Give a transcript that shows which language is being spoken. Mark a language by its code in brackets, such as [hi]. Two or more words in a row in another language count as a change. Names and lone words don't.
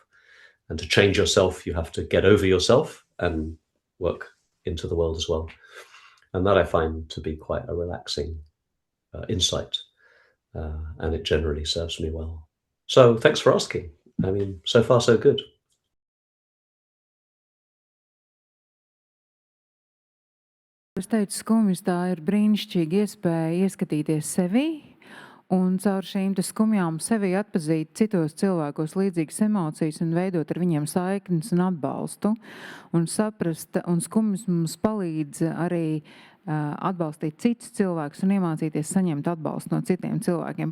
[en] And to change yourself, you have to get over yourself and work into the world as well. And that I find to be quite a relaxing insight. And it generally serves me well. So thanks for asking. I mean, so far so good. [lv] Es teicu, skumjas tā ir brīnišķīga iespēja ieskatīties sevī un caur šīm skumjām sevī atpazīt citos cilvēkos līdzīgas emocijas un veidot ar viņiem saiknes un atbalstu un saprast, un skumjas mums palīdz arī atbalstīt citus cilvēkus un iemācīties saņemt atbalstu no citiem cilvēkiem.